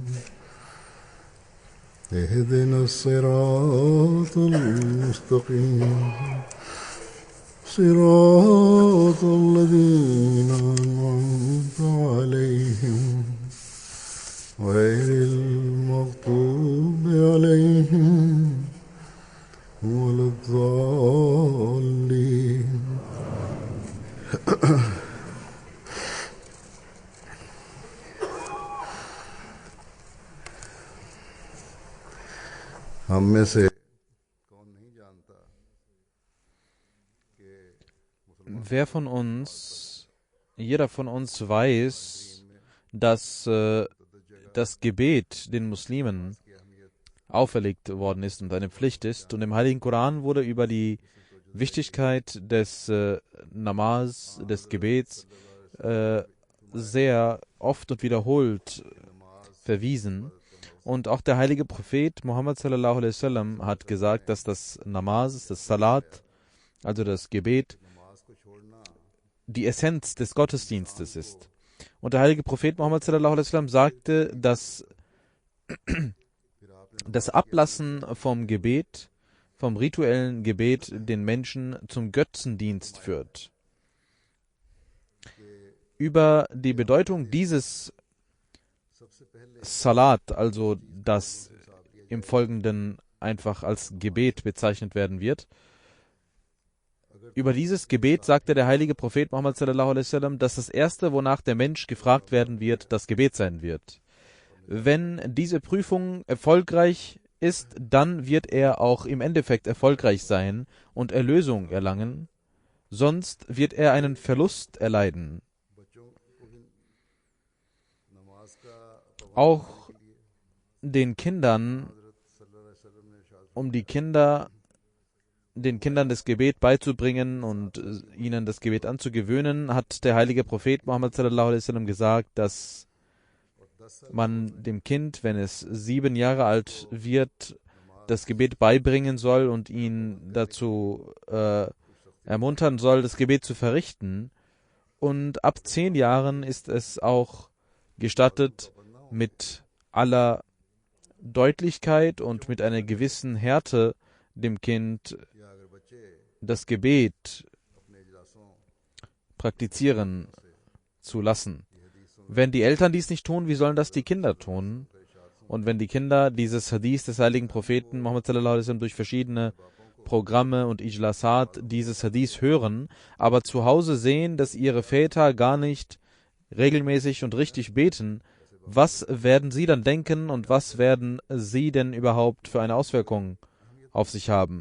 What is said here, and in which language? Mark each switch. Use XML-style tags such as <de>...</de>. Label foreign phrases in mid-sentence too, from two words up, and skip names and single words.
<ar>اهدنا الصراط المستقيم صراط الذين أنعمت عليهم غير المغضوب عليهم ولا الضالين.</ar> <ur>ہم میں سے کون نہیں جانتا کہ</ur> <de>jeder von uns weiß, dass das Gebet den Muslimen auferlegt worden ist und eine Pflicht ist. Und im Heiligen Koran wurde über die Wichtigkeit des Namaz, des Gebets, sehr oft und wiederholt verwiesen. Und auch der heilige Prophet Muhammad</de> <ar>صلى الله عليه وسلم</ar> <de>hat gesagt, dass das Namaz, das Salat, also das Gebet, die Essenz des Gottesdienstes ist. Und der heilige Prophet Muhammad</de> <ar>صلى الله عليه وسلم</ar> <de>sagte, dass das Ablassen vom Gebet, vom rituellen Gebet, den Menschen zum Götzendienst führt. Über die Bedeutung dieses Salat, also das im Folgenden einfach als Gebet bezeichnet werden wird, über dieses Gebet sagte der heilige Prophet Muhammad</de> <ar>صلى الله عليه وسلم,</ar> <de>dass das erste, wonach der Mensch gefragt werden wird, das Gebet sein wird. Wenn diese Prüfung erfolgreich ist, dann wird er auch im Endeffekt erfolgreich sein und Erlösung erlangen, sonst wird er einen Verlust erleiden. Auch den Kindern, den Kindern das Gebet beizubringen und ihnen das Gebet anzugewöhnen, hat der heilige Prophet Muhammad</de> <ar>صلى الله عليه وسلم</ar> <de>gesagt, dass man dem Kind, wenn es 7 Jahre alt wird, das Gebet beibringen soll und ihn dazu ermuntern soll, das Gebet zu verrichten. Und ab 10 Jahren ist es auch gestattet, mit aller Deutlichkeit und mit einer gewissen Härte dem Kind das Gebet praktizieren zu lassen. Wenn die Eltern dies nicht tun, wie sollen das die Kinder tun? Und wenn die Kinder dieses Hadith des heiligen Propheten Muhammad</de> <ar>صلى الله عليه وسلم</ar> <de>durch verschiedene Programme und Ijlasat dieses Hadith hören, aber zu Hause sehen, dass ihre Väter gar nicht regelmäßig und richtig beten, was werden sie dann denken und was werden sie denn überhaupt für eine Auswirkung auf sich haben?</de>